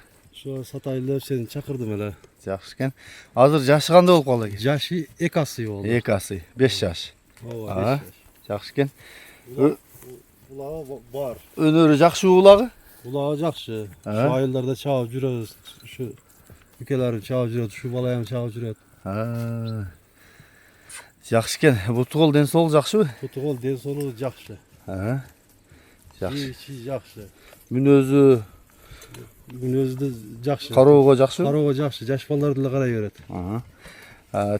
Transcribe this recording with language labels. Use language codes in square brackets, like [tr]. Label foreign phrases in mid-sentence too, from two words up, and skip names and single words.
[ky] Ошо сатайлы деп сени чакырдым эле. Жакшы экен. Азыр жашы кандай болуп калды экен? Жашы 2 асый болду. 2 асый, 5 жаш. Ооба, 5 жаш. Жакшы экен. Улагы бар. Өнөрү жакшы улагы? Улагы жакшы. Şu айылдарда чабып жүрөбүз. Шу үкелерим чагып жүрөт, шу балайым чагып жүрөт. Жакшы экен. Бутугол ден соолугу жакшыбы? Бутугол ден соолугу жакшы. Жакшы. Жакшы. Мүнөзү да жакшы. Кароого жакшы? Кароого жакшы. Жаш балдарды эле карай берет.